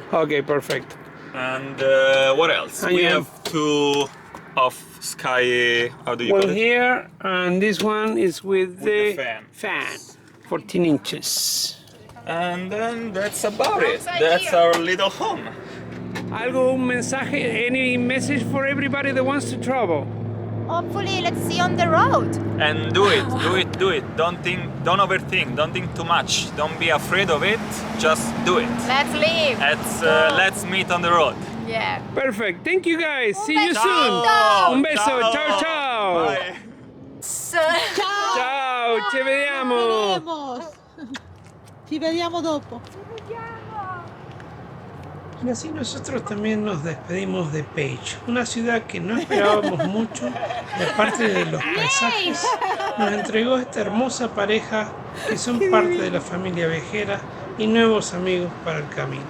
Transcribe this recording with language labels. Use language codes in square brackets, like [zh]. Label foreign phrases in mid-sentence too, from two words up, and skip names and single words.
[en] Okay, perfect. And what else? And we you have two of sky. How do you One call it? here, and this one is with the the fan. fan, 14 inches. And then that's about it. Outside That's here. our little home. [es] Algo, un mensaje, [en] any message for everybody that wants to travel? Hopefully, let's see on the road. And do it. Don't overthink. Don't think too much. Don't be afraid of it. Just do it. Let's leave. Let's meet on the road. Yeah. Perfect. Thank you guys. See you besito. soon. [es] Un beso. [it] Ciao. Ciao, ciao. [en] Bye. So, [it] Ciao. Ci vediamo. Vemos. Ci vediamo dopo. [es] Y así nosotros también nos despedimos de Page, una ciudad que no esperábamos mucho, y aparte de los paisajes, nos entregó esta hermosa pareja que son parte de la familia viajera y nuevos amigos para el camino.